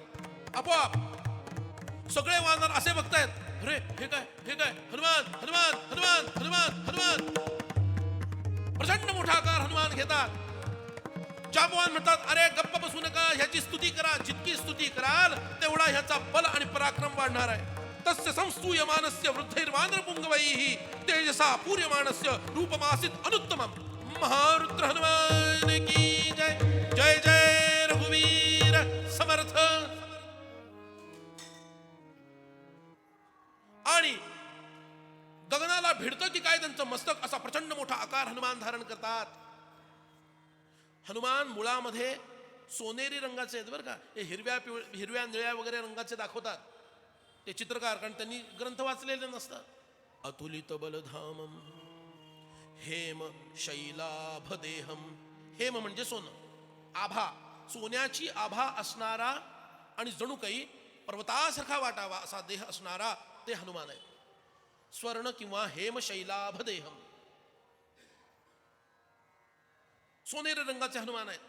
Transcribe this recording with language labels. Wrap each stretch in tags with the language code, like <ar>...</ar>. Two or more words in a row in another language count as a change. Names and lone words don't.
<mr>आपोआप सगळे वानर असे बघतायत, अरे हे काय, हे काय, हनुमान हनुमान हनुमान हनुमान हनुमान. प्रचंड मोठा आकार हनुमान घेतात. जांबवान म्हणतात, अरे गप्प बसू नका, ह्याची स्तुती करा. जितकी स्तुती कराल तेवढा ह्याचा बल आणि पराक्रम वाढणार आहे.</mr> <sa>तस्य संस्तूयमानस्य वृद्धैर्वानरपुंगवैः तेजसा पूर्यमानस्य रूपमासीत अनुत्तमम्.</sa> <mr>महारुद्र हनुमान की जय. जय जय रघुवीर समर्थ. आणि गगनाला भिडतं की काय त्यांचं मस्तक, असा प्रचंड मोठा आकार हनुमान धारण करतात. हनुमान मुळामध्ये सोनेरी रंगाचे आहेत बरं का. हे हिरव्या निळ्या वगैरे रंगाचे दाखवतात ते चित्रकार, कारण त्यांनी ग्रंथ वाचलेले नसतात.</mr> <sa>अतुलित बलधामम हेम शैलाभ देहम.</sa> <mr>हेम म्हणजे सोनं, आभा, सोन्याची आभा असणारा आणि जणू काही पर्वतासारखा वाटावा असा देह असणारा ते हनुमान आहे. स्वर्ण किंवा</mr> <sa>हेम शैलाभ देहम,</sa> <mr>सोनेरी रंगाचे हनुमान आहेत.</mr>